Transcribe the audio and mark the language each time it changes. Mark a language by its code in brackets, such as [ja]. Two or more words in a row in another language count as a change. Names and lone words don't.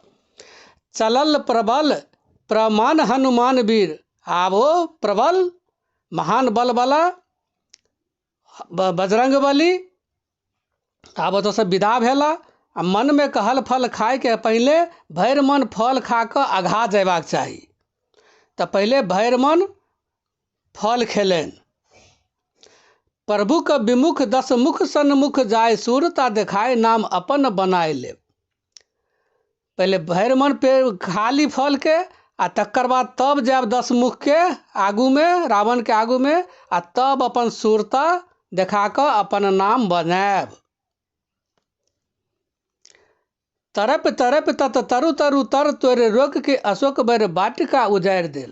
[mai] चलल प्रबल प्रमाण हनुमान वीर, आब ओ प्रबल महान बलबला बजरंगबली आब ओतऽसँ विदा भेला। आ मन में कहल फल खायके पहिले भरि मन फल खा कऽ अघा जयबाक चाही। तऽ पहिले भरि मन फल खेलनि। प्रभु के विमुख दस मुख सन्मुख जाय, सूरता देखाय नाम अपन बनाय ले। पहिले भरि मन पे खा ली फल के, आ तकर बाद तब जायब दस मुख के आगू में, रावण के आगू में, आ तब अपन सूरता देखा कऽ अपन नाम बनायब। तरप तरप तत तरु तरु तर तोरे, रोक के अशोक बर बाटिका उजारि देल।